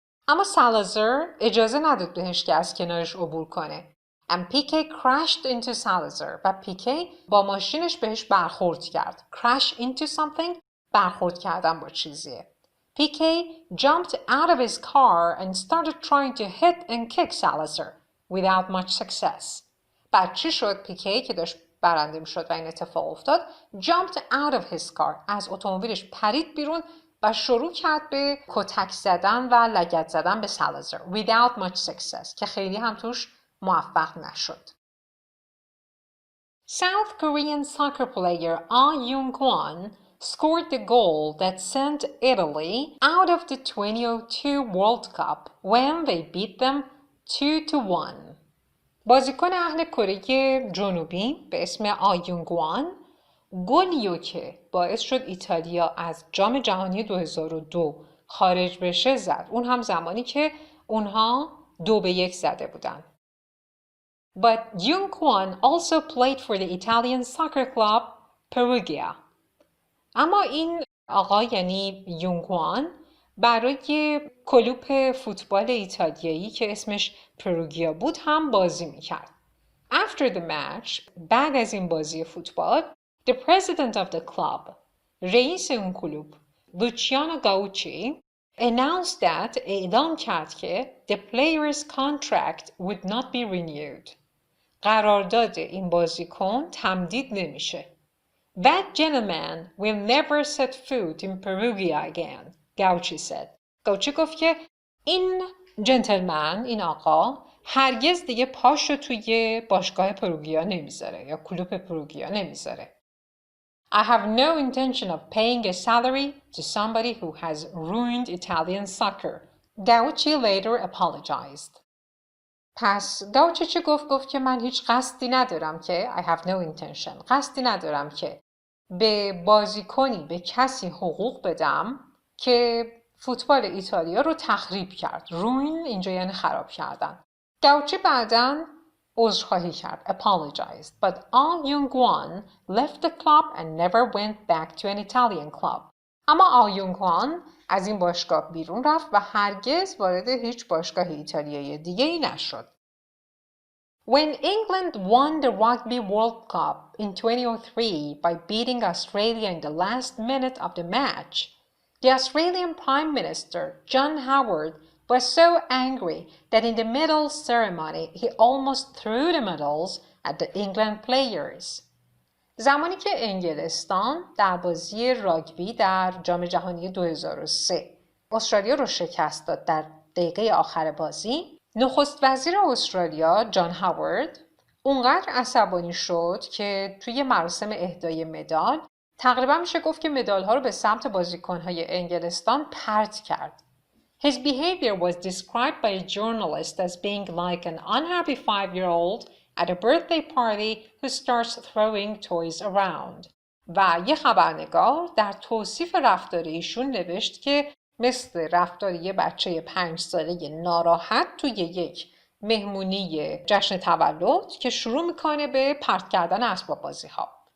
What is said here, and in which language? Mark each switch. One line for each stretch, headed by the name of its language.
Persian: اما سالازار اجازه نداد بهش که از کنارش عبور کنه.
English: And Piquet crashed into Salazar.
Persian: و پیکی با ماشینش بهش برخورد کرد.
English: Crash into something
Persian: برخورد کردن با چیزیه.
English: Piquet jumped out of his car and started trying to hit and kick Salazar without much success.
Persian: بعد چی شد؟ پیکی که داشت برنده می شد و این اتفاق افتاد
English: jumped out of his car.
Persian: از اتومبیلش پرید بیرون و شروع کرد به کتک زدن و لگد زدن به سالازار
English: without much success
Persian: که خیلی هم توش موفق نشد.
English: South Korean soccer player Ah Young-kwon scored the goal that sent Italy out of the 2002 World Cup when they beat them 2-1.
Persian: بازیکن اهل کره جنوبی به اسم آ یونگوان گلیو که باعث شد ایتالیا از جام جهانی 2002 خارج بشه زد. اون هم زمانی که اونها 2-1 زده بودن.
English: But Young-kwon also played for the Italian soccer club Perugia.
Persian: اما این آقا یعنی یونگوان برای کلوپ فوتبال ایتالیایی که اسمش پروگیا بود هم بازی میکرد.
English: After the match,
Persian: بعد از این بازی فوتبال،
English: the president of the club,
Persian: رئیس اون کلوب،
English: لوچیانو گاوچی، announced that
Persian: اعلام کرد که
English: the player's contract would not be renewed.
Persian: قرارداد این بازیکن تمدید نمیشه.
English: That gentleman will never set foot in Perugia again, گاوچی said.
Persian: گاوچی گفت که این جنتلمن، این آقا، هرگز دیگه پاشو توی باشگاه پروگیا نمیذاره یا کلوب پروگیا نمیذاره.
English: I have no intention of paying a salary to somebody who has ruined Italian soccer. Gauci later apologized.
Persian: پس گاوچی چی گفت؟ گفت که من هیچ قصدی ندارم که
English: I have no intention.
Persian: قصدی ندارم که به بازیکنی، به کسی حقوق بدم که فوتبال ایتالیا رو تخریب کرد. ruin اینجا یعنی خراب کردن. گاوچی بعداً عذرخواهی کرد.
English: apologized. But All Young-won left the club and never went back to an Italian club.
Persian: اما آل یونگ-وان از این باشگاه بیرون رفت و هرگز وارد هیچ باشگاه ایتالیایی دیگه ای نشد.
English: When England won the Rugby World Cup in 2003 by beating Australia in the last minute of the match, the Australian Prime Minister, John Howard, was so angry that in the medal ceremony he almost threw the medals at the England players.
Persian: زمانی که انگلستان در بازی راگبی در جام جهانی 2003 استرالیا رو شکست داد در دقیقه آخر بازی، نخست وزیر استرالیا جان هاورد اونقدر عصبانی شد که توی مراسم اهدای مدال تقریبا میشه گفت که مدال ها رو به سمت بازیکن‌های انگلستان پرت کرد.
English: His behavior was described by a journalist as being like an unhappy 5-year-old at a birthday party who starts throwing toys around.
Persian: و یه خبرنگار در توصیف رفتار ایشون نوشت که مثل رفتار یه بچه 5 ساله ناراحت توی یک مهمونی جشن تولد که شروع میکنه به پرت کردن اسباب بازی ها.